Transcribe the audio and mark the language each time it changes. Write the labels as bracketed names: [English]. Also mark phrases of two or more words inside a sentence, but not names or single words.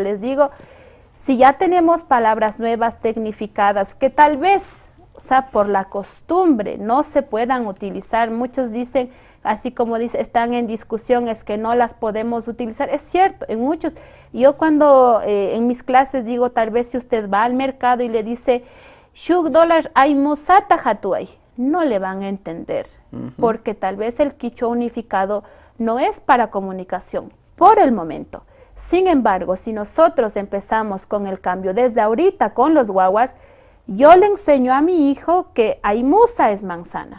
[Spanish] Les digo, si ya tenemos palabras nuevas, tecnificadas, que tal vez, o sea, por la costumbre no se puedan utilizar. Muchos dicen, así como dice, están en discusión, es que no las podemos utilizar. Es cierto, en muchos. Yo cuando en mis clases digo, tal vez si usted va al mercado y le dice, [Quechua] $shuk dólar hay musata hatuay, [Spanish] no le van a entender, porque tal vez el quichua unificado no es para comunicación por el momento. Sin embargo, si nosotros empezamos con el cambio desde ahorita con los guaguas, yo le enseño a mi hijo que Aymusa es manzana.